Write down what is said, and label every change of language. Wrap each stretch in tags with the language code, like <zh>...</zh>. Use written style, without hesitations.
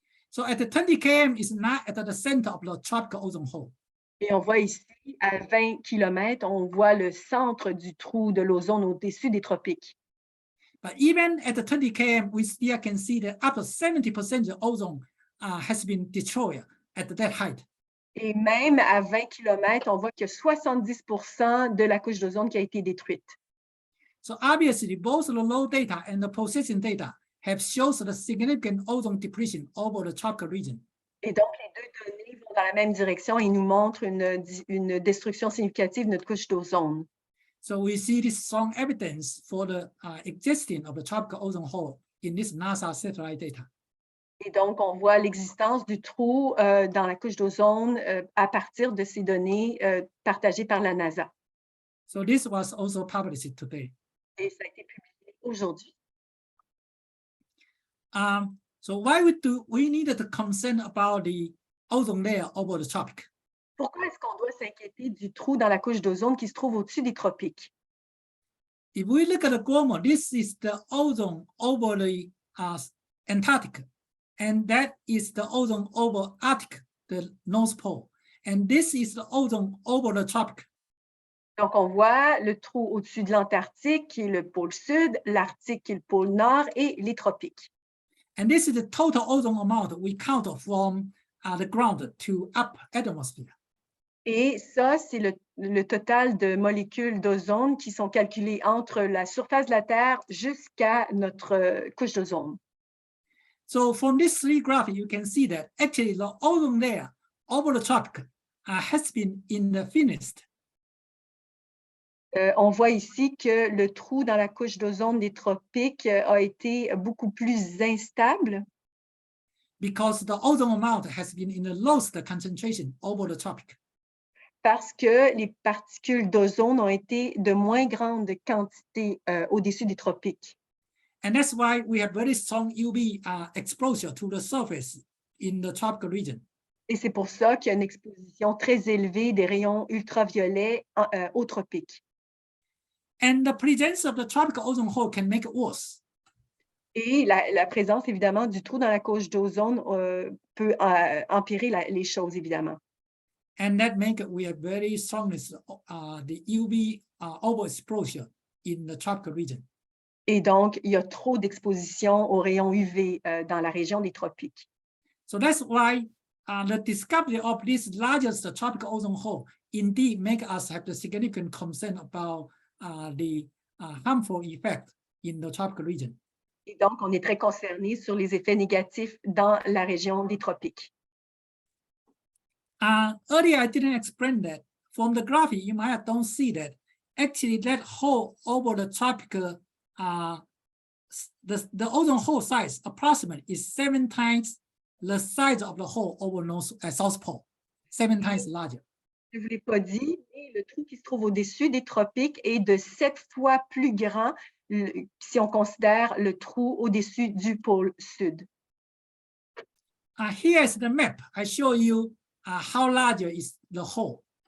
<en>So at the 20 km is not at the center of the tropical ozone hole.</en> <fr>Et on voit ici, à 20 km, on voit le centre du trou de l'ozone au-dessus des tropiques.</fr> <en>But even at the 20 km, we still can see that up to 70% of ozone has been destroyed at that height.</en> <fr>Et même à 20 km, on voit qu'il y a 70% de la couche d'ozone qui a été détruite.</fr> <en>So obviously, both the low data and the processing data have shown the significant ozone depletion over the tropical region.</en> <fr>Et donc, les deux données vont dans la même direction et nous montrent une destruction significative de notre couche d'ozone.</fr> <en>So we see this strong evidence for the existence of the tropical ozone hole in this NASA satellite data.</en> <fr>Et donc, on voit l'existence du trou dans la couche d'ozone à partir de ces données partagées par la NASA.</fr> <en>So this was also published today.</en> <fr>Et ça a été publié aujourd'hui.</fr> <en>So why we needed to concern about the ozone layer over the tropic?</en> <fr>Pourquoi est-ce qu'on doit s'inquiéter du trou dans la couche d'ozone qui se trouve au-dessus des tropiques?</fr> <en>If we look at the globe, this is the ozone over the Antarctic, and that is the ozone over Arctic, the North Pole, and this is the ozone over the tropic.</en> <fr>Donc, on voit le trou au-dessus de l'Antarctique, qui est le pôle sud, l'Arctique, qui est le pôle nord, et les tropiques.</fr> <en>And this is the total ozone amount we count from the ground to upper atmosphere.</en> <fr>Et ça, c'est le total de molécules d'ozone qui sont calculées entre la surface de la Terre jusqu'à notre couche d'ozone.</fr> <en>So from this three graphs, you can see that actually the ozone layer over the tropic has been in the thinnest.</en> <fr>On voit ici que le trou dans la couche d'ozone des tropiques a été beaucoup plus instable</fr> <en>Because the ozone amount has been in the lowest concentration over the tropic.</en> <fr>parce que les particules d'ozone ont été de moins grande quantité au-dessus des tropiques.</fr> <en>And that's why we have very strong UV exposure to the surface in the tropical region.</en> <fr>Et c'est pour ça qu'il y a une exposition très élevée des rayons ultraviolets aux tropiques.</fr> <en>And the presence of the tropical ozone hole can make it worse.</en> <fr>Et la présence, évidemment, du trou dans la couche d'ozone peut empirer les choses, évidemment.</fr> <en>And that make it we have very strongness the UV overexposure in the tropical region.</en> <fr>Et donc, il y a trop d'exposition aux rayons UV dans la région des tropiques.</fr> <en>So that's why the discovery of this largest tropical ozone hole indeed make us have the significant concern about the harmful effect in the tropical region.</en> <fr>Et donc, on est très concerné sur les effets négatifs dans la région des tropiques.</fr> <en>Earlier, I didn't explain that. From the graphic, you might don't see that. Actually, that hole over the tropical, the ozone hole size approximately is 7 times the size of the hole over South Pole, 7 times larger.</en> <fr>Je ne vous l'ai pas dit, mais le trou qui se trouve au-dessus des tropiques est de 7 fois plus grand si on considère le trou au-dessus du pôle sud.</fr> <en>Here is the map. I show you how large is the hole.</en>